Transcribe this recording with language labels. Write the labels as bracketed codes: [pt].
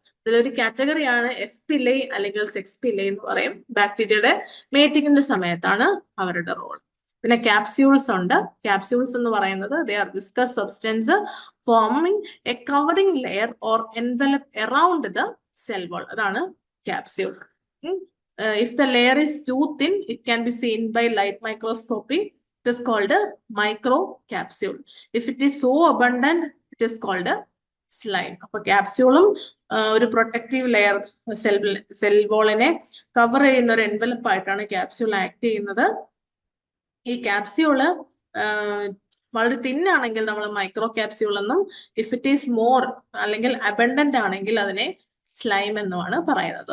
[ml] ഇതിലൊരു കാറ്റഗറിയാണ് എഫ് പില അല്ലെങ്കിൽ സെക്സ് പില എന്ന് പറയും. ബാക്ടീരിയയുടെ മേറ്റിങ്ങിന്റെ സമയത്താണ് അവരുടെ റോൾ. പിന്നെ ക്യാപ്സ്യൂൾസ് ഉണ്ട്. ക്യാപ്സ്യൂൾസ് എന്ന് പറയുന്നത് [en] they are viscous substance forming a covering layer or envelope around the cell wall, [ml] അതാണ് [en] capsule. If the layer is too thin, it can be seen by light microscopy. It is called a microcapsule. If it is so abundant, it is called a slime. [ml] അപ്പോൾ ക്യാപ്സ്യൂളും ഒരു protective layer, cell വോളിനെ cover ചെയ്യുന്ന ഒരു envelope ആയിട്ടാണ് capsule act ചെയ്യുന്നത്. ഈ capsule വളരെ തിന്നാണെങ്കിൽ നമ്മൾ micro capsule എന്നും, [en] if it is more [ml] അല്ലെങ്കിൽ അബണ്ടന്റ് ആണെങ്കിൽ അതിനെ സ്ലൈം എന്നുമാണ് പറയുന്നത്.